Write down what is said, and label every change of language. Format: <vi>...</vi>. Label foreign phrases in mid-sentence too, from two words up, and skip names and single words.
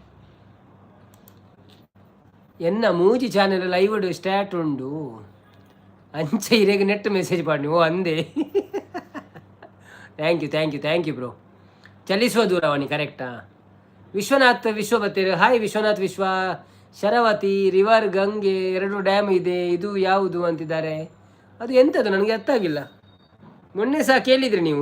<tcy>ಎನ್ನ ಮೂಜಿ ಚಾನೆಲ್ ಲೈವ್ ಸ್ಟಾರ್ಟ್ ಉಂಡು ಅಂಚ ಇರೆಗೆ ನೆಟ್ ಮೆಸೇಜ್ ಮಾಡಿ ಓ ಅಂದೆ</tcy> <en>thank you bro.</en> <kn>ಚಲಿಸುವ ದೂರವಾಣಿ ಕರೆಕ್ಟಾ?</kn> <tcy>ವಿಶ್ವನಾಥ್ ವಿಶ್ವಭತ್ತೇರು ಹಾಯ್ ವಿಶ್ವನಾಥ್ ವಿಶ್ವ.</tcy> <kn>ಶರಾವತಿ ರಿವರ್ ಗಂಗೆ 2 ಡ್ಯಾಮ್ ಇದೆ, ಇದು ಯಾವುದು ಅಂತಿದ್ದಾರೆ. ಅದು ಎಂಥದ್ದು ನನಗೆ ಅರ್ಥ ಆಗಿಲ್ಲ. ಮೊನ್ನೆ ಸಹ ಕೇಳಿದ್ರಿ ನೀವು.</kn>